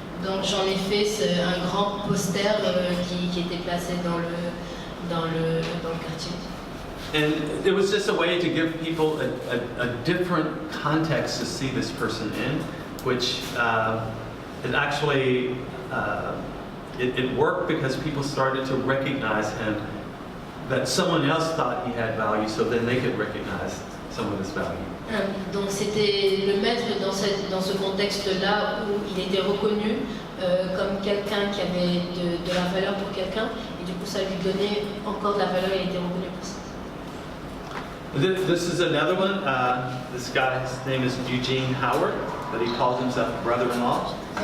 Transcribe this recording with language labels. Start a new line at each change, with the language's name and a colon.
French: Donc j'en ai fait un grand poster qui était placé dans le quartier.
English: And it was just a way to give people a different context to see this person in, which it actually it worked because people started to recognize him, that someone else thought he had value, so then they could recognize some of his value.
French: Donc c'était le mettre dans ce contexte-là où il était reconnu comme quelqu'un qui avait de la valeur pour quelqu'un, et du coup ça lui donnait encore de la valeur, il était reconnu pour ça.
English: This is another one. This guy's name is Eugene Howard, but he calls himself brother-in-law.